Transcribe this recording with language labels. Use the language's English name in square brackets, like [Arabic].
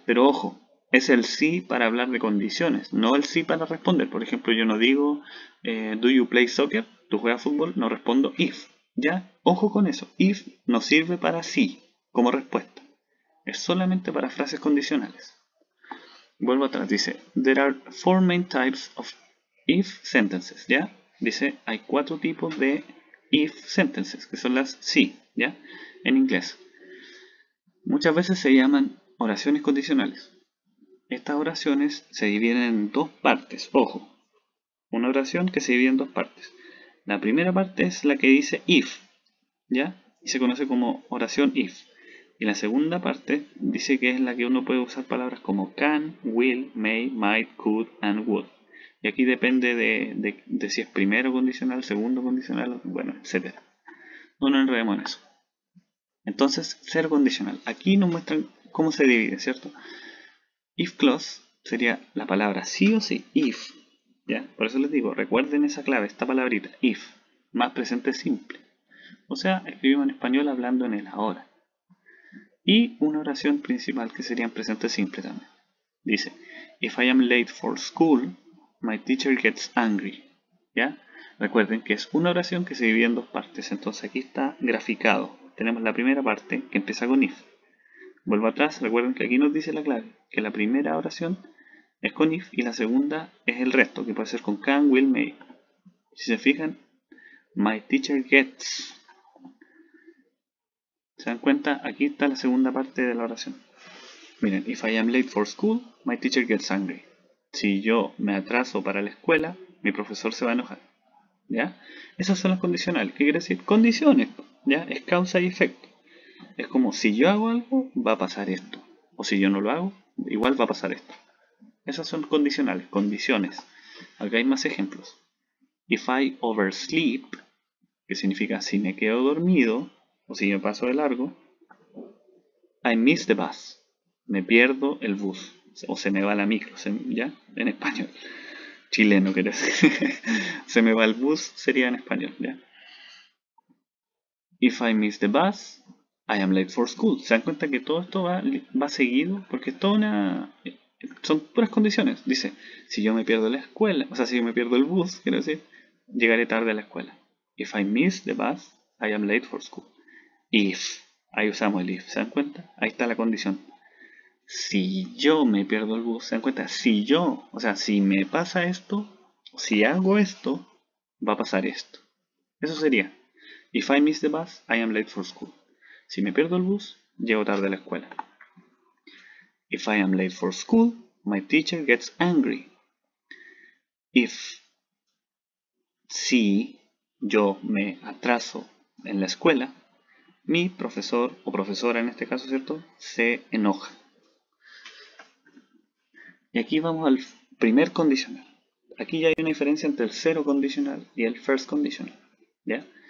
[Spanish] Pero ojo, es el sí para hablar de condiciones, no el sí para responder. Por ejemplo, yo no digo, [English] do you play soccer? [Spanish] ¿Tú juegas fútbol? No respondo if. ¿Ya? Ojo con eso. If no sirve para sí como respuesta. Es solamente para frases condicionales. Vuelvo atrás. Dice, [English] there are four main types of if sentences. [Spanish] ¿Ya? Dice, hay 4 tipos de if sentences, que son las sí, ¿ya? En inglés. Muchas veces se llaman oraciones condicionales. Estas oraciones se dividen en 2 partes. Ojo, una oración que se divide en 2 partes. La primera parte es la que dice if, ¿ya? Y se conoce como oración if. Y la segunda parte dice que es la que uno puede usar palabras como can, will, may, might, could, and would. Y aquí depende de si es primero condicional, segundo condicional, bueno, etc. No nos enredemos en eso. Entonces, cero condicional. Aquí nos muestran cómo se divide, ¿cierto? If clause sería la palabra sí o sí, if. ¿Ya? Por eso les digo, recuerden esa clave, esta palabrita, if, más presente simple. O sea, escribimos en español hablando en el ahora. Y una oración principal que sería en presente simple también. Dice, [English] if I am late for school, my teacher gets angry. [Spanish] ¿Ya? Recuerden que es una oración que se divide en 2 partes. Entonces aquí está graficado. Tenemos la primera parte que empieza con if. Vuelvo atrás, recuerden que aquí nos dice la clave, que la primera oración es con if y la segunda es el resto, que puede ser con can, will, may. Si se fijan, [English] my teacher gets. [Spanish] ¿Se dan cuenta? Aquí está la segunda parte de la oración. Miren, [English] if I am late for school, my teacher gets angry. [Spanish] Si yo me atraso para la escuela, mi profesor se va a enojar. ¿Ya? Esas son las condicionales. ¿Qué quiere decir? Condiciones. ¿Ya? Es causa y efecto. Es como si yo hago algo, va a pasar esto. O si yo no lo hago, igual va a pasar esto. Esas son condicionales, condiciones. Acá hay más ejemplos. [English] If I oversleep, [Spanish] que significa si me quedo dormido o si me paso de largo, [English] I miss the bus. [Spanish] Me pierdo el bus. O se me va la micro, ¿ya? En español. Chileno, quiere decir. Se me va el bus sería en español, ¿ya? [English] If I miss the bus, I am late for school. [Spanish] ¿Se dan cuenta que todo esto va seguido? Porque es toda son puras condiciones. Dice, si yo me pierdo la escuela, o sea, si yo me pierdo el bus, quiero decir, llegaré tarde a la escuela. [English] If I miss the bus, I am late for school. [Spanish] If, ahí usamos el if, ¿se dan cuenta? Ahí está la condición. Si yo me pierdo el bus, ¿se dan cuenta? Si yo, o sea, si me pasa esto, si hago esto, va a pasar esto. Eso sería, [English] if I miss the bus, I am late for school. [Spanish] Si me pierdo el bus, llego tarde a la escuela. [English] If I am late for school, my teacher gets angry. [Spanish] Si yo me atraso en la escuela, mi profesor o profesora en este caso, ¿cierto?, se enoja. Y aquí vamos al primer condicional. Aquí ya hay una diferencia entre el zero condicional y el first conditional, ¿ya?